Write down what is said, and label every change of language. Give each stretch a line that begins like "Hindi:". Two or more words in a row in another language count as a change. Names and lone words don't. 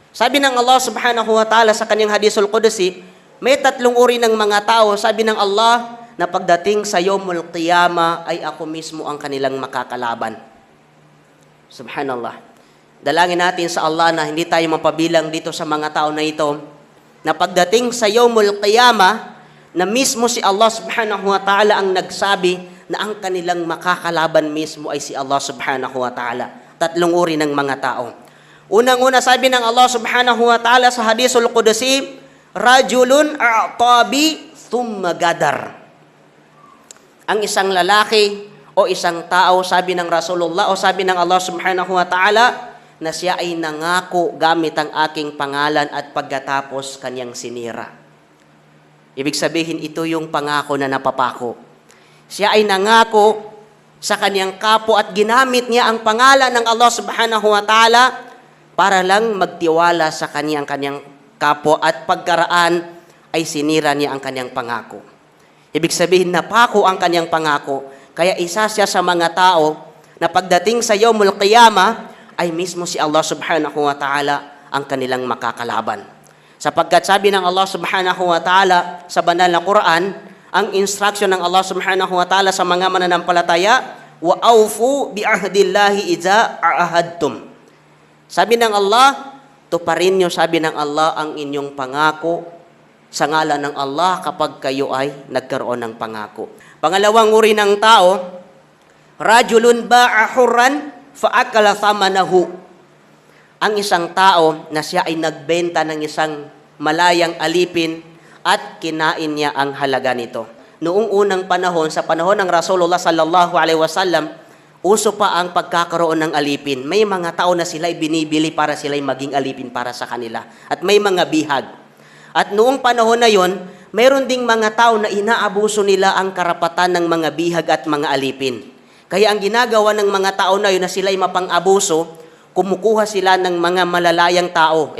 Filipino: Sabi ng Allah
Arabic: سبحانه وتعالى
Filipino: sa kanyang
Arabic: الحديث القدسي,
Filipino: may tatlong uri ng mga tao, sabi ng Allah, na pagdating sa
Arabic: يوم القيامة
Filipino: ay ako mismo ang kanilang makakalaban. Subhanallah. Dalangin natin sa Allah na hindi tayo mapabilang dito sa mga tao na ito, na pagdating sa
Arabic: يوم القيامة,
Filipino: na mismo si Allah
Arabic: سبحانه وتعالى
Filipino: ang nagsabi na ang kanilang makakalaban mismo ay si Allah
Arabic: سبحانه وتعالى.
Filipino: Tatlong uri ng mga tao. Unang-una sabi ng Allah
Arabic: سبحانه وتعالى
Filipino: sa
Arabic: الحديث القدسي, رجل أعطى بي ثم غدر.
Filipino: Ang isang lalaki o isang tao, sabi ng Rasulullah o sabi ng Allah
Arabic: سبحانه وتعالى,
Filipino: na siya ay nangako gamit ang aking pangalan at pagkatapos kanyang sinira. Ibig sabihin, ito yung pangako na napapako. Siya ay nangako sa kanyang kapo at ginamit niya ang pangalan ng Allah
Arabic: سبحانه وتعالى
Filipino: para lang magtiwala sa kanyang kapo at pagkaraan ay sinira niya ang kanyang pangako. Ibig sabihin, napako ang kanyang pangako. Kaya isa siya sa mga tao na pagdating sa
Arabic: يوم القيامة
Filipino: ay mismo si Allah
Arabic: سبحانه وتعالى
Filipino: ang kanilang makakalaban. Sapagkat sabi ng Allah
Arabic: سبحانه وتعالى
Filipino: sa banal na Quran, ang instruction ng Allah
Arabic: سبحانه وتعالى
Filipino: sa mga mananampalataya,
Arabic: وأوفوا بعهد الله إذا عاهدتم.
Filipino: Sabi ng Allah, tuparin niyo, sabi ng Allah, ang inyong pangako sa ngalan ng Allah kapag kayo ay nagkaroon ng pangako. Pangalawang uri ng tao,
Arabic: رجل باع حرا فأكل ثمنه.
Filipino: Ang isang tao na siya ay nagbenta ng isang malayang alipin at kinain niya ang halaga nito. Noong unang panahon, sa panahon ng Rasulullah
Arabic: صلى الله عليه وسلم,
Filipino: uso pa ang pagkakaroon ng alipin. May mga tao na sila'y binibili para sila'y maging alipin para sa kanila. At may mga bihag. At noong panahon na yon, mayroon ding mga tao na inaabuso nila ang karapatan ng mga bihag at mga alipin. Kaya ang ginagawa ng mga tao na yun na sila'y mapang-abuso, kumukuha sila ng mga malalayang tao.